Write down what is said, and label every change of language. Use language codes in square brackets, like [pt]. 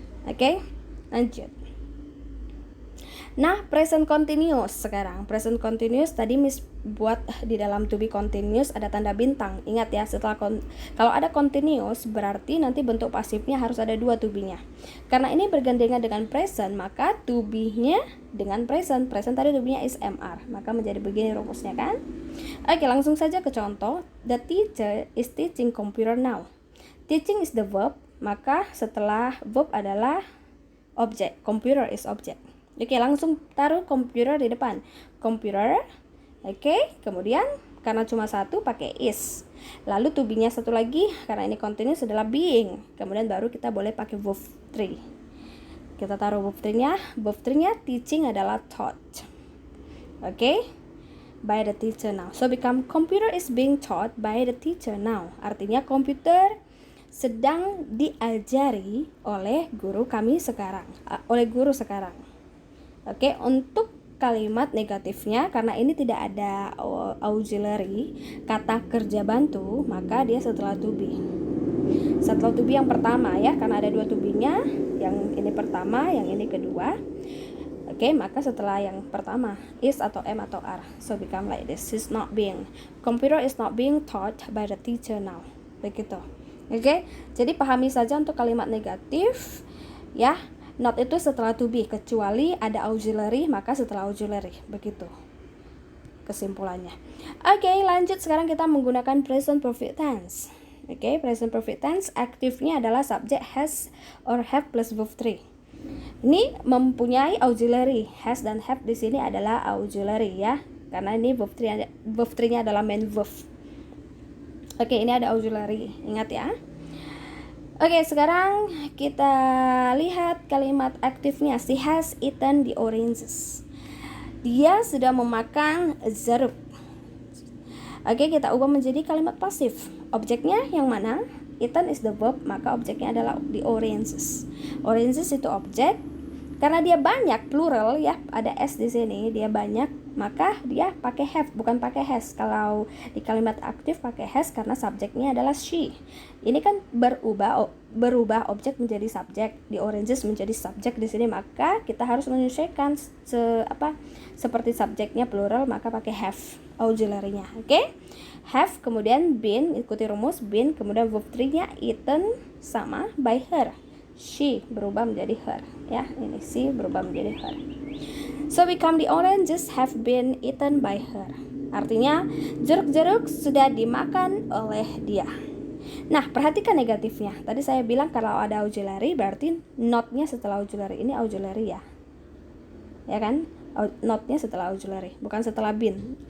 [id] Oke? Lanjut. Nah, present continuous sekarang. Present continuous tadi Miss buat di dalam to be continuous ada tanda bintang. Ingat ya, setelah kalau ada continuous berarti nanti bentuk pasifnya harus ada dua to be-nya. Karena ini bergandengan dengan present, maka to be-nya dengan present. Present tadi to be-nya is MR. Maka menjadi begini rumusnya kan? Oke, langsung saja ke contoh. [en] The teacher is teaching computer now. Teaching is the verb, [id] maka setelah verb adalah object. [en] Computer is object. [id] Oke, langsung taruh computer di depan. Computer. Oke, kemudian karena cuma satu pakai is. Lalu to be-nya satu lagi, karena ini continuous adalah being. Kemudian baru kita boleh pakai verb 3. Kita taruh verb 3-nya. Verb 3-nya teaching adalah taught. [en] Oke, by the teacher now. So become computer is being taught by the teacher now. [id] Artinya komputer sedang diajari oleh guru kami sekarang. Oleh guru sekarang. Oke, untuk kalimat negatifnya, karena ini tidak ada auxiliary kata kerja bantu, maka dia setelah to be. Setelah to be yang pertama ya, karena ada dua to be-nya, yang ini pertama, yang ini kedua. Oke, maka setelah yang pertama is atau am atau are. [en] So become like this. Is not being. Computer is not being taught by the teacher now. [id] Begitu. Oke, jadi pahami saja untuk kalimat negatif ya. Not itu setelah to be, kecuali ada auxiliary, maka setelah auxiliary. Begitu kesimpulannya. Oke, lanjut sekarang kita menggunakan present perfect tense. Oke, present perfect tense aktifnya adalah subject has or have plus verb 3. Ini mempunyai auxiliary. Has dan have di sini adalah auxiliary ya. Karena ini verb 3-nya adalah main verb. Oke, ini ada auxiliary. Ingat ya. Oke, sekarang kita lihat kalimat aktifnya. [en] She has eaten the oranges. [id] Dia sudah memakan jeruk. Oke, kita ubah menjadi kalimat pasif. Objeknya yang mana? [en] Eaten is the verb, [id] maka objeknya adalah the oranges. Oranges itu objek. Karena dia banyak, plural ya, ada s di sini, dia banyak, maka dia pakai have, bukan pakai has. Kalau di kalimat aktif pakai has karena subjeknya adalah she. Ini kan berubah objek menjadi subjek, di oranges menjadi subjek di sini, maka kita harus menyesuaikan seperti subjeknya plural, maka pakai have auxiliary-nya. Oke? Have kemudian been, ikuti rumus been, kemudian verb 3-nya eaten sama by her. She berubah menjadi her, ya. Ini she berubah menjadi her. [en] So become the oranges have been eaten by her. [id] Artinya jeruk-jeruk sudah dimakan oleh dia. Nah, perhatikan negatifnya. Tadi saya bilang kalau ada auxiliary berarti not-nya setelah auxiliary. Ini auxiliary ya. Ya kan? Not-nya setelah auxiliary, bukan setelah been.